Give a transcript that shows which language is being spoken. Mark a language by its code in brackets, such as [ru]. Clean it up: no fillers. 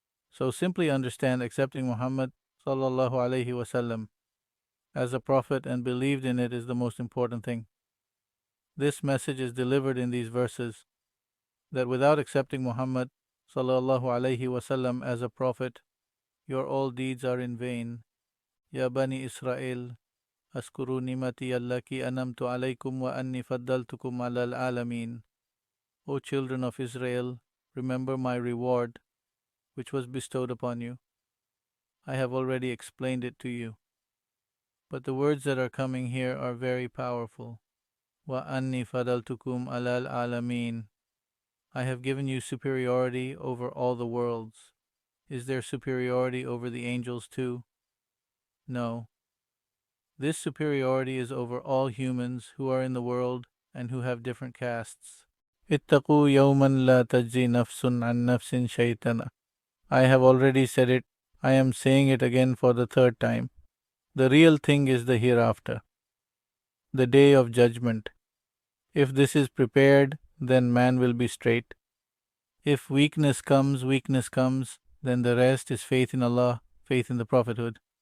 [en] So simply understand accepting Muhammad sallallahu alaihi wasallam as a prophet and believed in it is the most important thing. This message is delivered in these verses, that without accepting Muhammad sallallahu alaihi wasallam as a prophet, your all deeds are in vain. [ar] Ya Bani Israel, أذكروا نعمتي التي أنعمت عليكم وأني فضلتكم على العالمين. [en] O children of Israel, remember my reward which was bestowed upon you. I have already explained it to you. But the words that are coming here are very powerful. [ar] وَأَنِّي فَضَلْتُكُمْ عَلَى الْعَالَمِينَ. [en] I have given you superiority over all the worlds. Is there superiority over the angels too? No. This superiority is over all humans who are in the world and who have different castes. [ar] اتقوا يوما لا تجزي نفس عن نفس شيئا. [en] I have already said it. I am saying it again for the third time. The real thing is the hereafter, the day of judgment. If this is prepared, then man will be straight. If weakness comes, then the rest is faith in Allah, faith in the prophethood.